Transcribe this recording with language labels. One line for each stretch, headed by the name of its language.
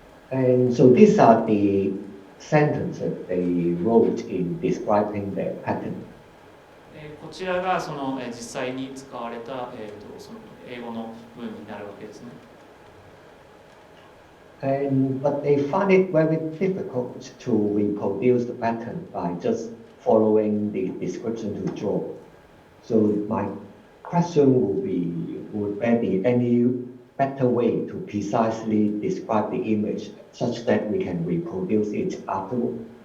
English: And so these are the sentences they wrote in describing the pattern.
Japanese: こちらがその実際に使われた、その英語の文になるわけですね。
English: But they find it very difficult to reproduce the pattern by just following the description to draw. So my question will be, would there be any better way to precisely describe the image such that we can reproduce it afterward?